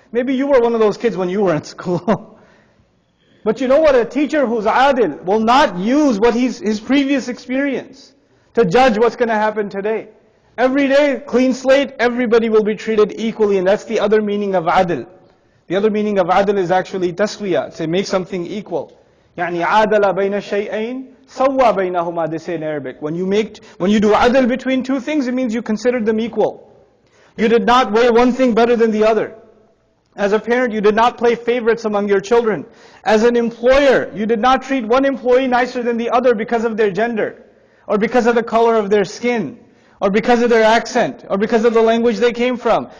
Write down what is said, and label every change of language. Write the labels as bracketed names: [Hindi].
[English] Maybe you were one of those kids when you were in school. But you know what? A teacher who's adil will not use what his previous experience to judge what's going to happen today. Every day, clean slate, everybody will be treated equally, and that's the other meaning of adil. The other meaning of adil is actually taswiya, to make something equal. [Arabic] يعني عادل بين الشيئين سوى بينهما, [English] they say in Arabic. When you do adl between two things, it means you consider them equal. You did not weigh one thing better than the other. As a parent, you did not play favorites among your children. As an employer, you did not treat one employee nicer than the other because of their gender, or because of the color of their skin, or because of their accent, or because of the language they came from.